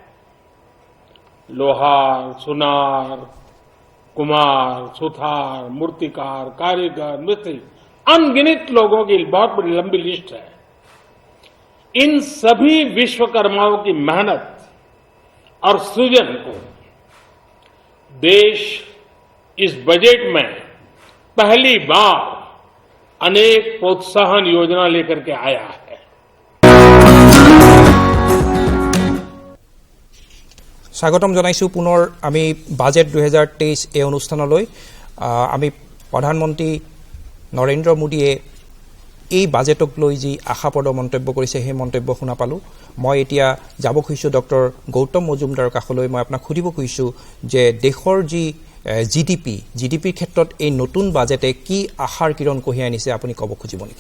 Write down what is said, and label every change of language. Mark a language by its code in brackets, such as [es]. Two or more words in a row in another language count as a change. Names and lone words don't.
[hi] लोहार सुनार कुमार सुथार मूर्तिकार कारीगर मिस्त्री अनगिनत लोगों की बहुत बड़ी लंबी लिस्ट है इन सभी विश्वकर्माओं की मेहनत और सृजन को देश इस बजट में पहली बार अनेक प्रोत्साहन योजना लेकर के आया है [as] স্বাগতম জনাইছোঁ পুনৰ আমি বাজেট 2023 এই অনুষ্ঠানলৈ আমি প্ৰধানমন্ত্ৰী নৰেন্দ্ৰ মোদীয়ে এই বাজেটক লৈ যি আশাপ্ৰদ মন্তব্য কৰিছে সেই মন্তব্য শুনা পালোঁ মই এতিয়া যাব খুজিছোঁ ডক্টৰ গৌতম মজুমদাৰৰ কাষলৈ মই আপোনাক সুধিব খুজিছোঁ যে দেশৰ যি জিডিপিৰ ক্ষেত্ৰত এই নতুন বাজেটে কি আশাৰ কিৰণ কঢ়িয়াই আনিছে আপুনি ক'ব খুজিব নেকি